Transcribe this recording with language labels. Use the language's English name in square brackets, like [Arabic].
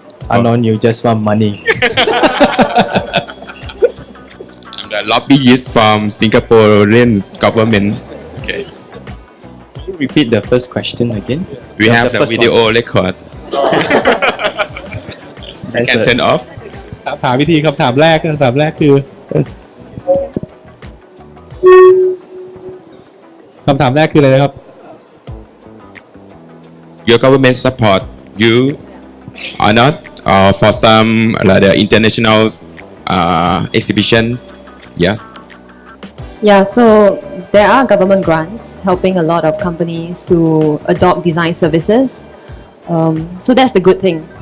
[English] Anon, you just want money. I'm the lobbyist from Singaporean government. Okay. Can you repeat the first question again? We have the video record. You can turn off. [Thai] ถามวิธีคำถามแรกคือคำถามแรกคืออะไรนะครับ [English] Your government support you or not, or for some the international exhibitions? Yeah. Yeah, so there are government grants helping a lot of companies to adopt design services. So that's the good thing.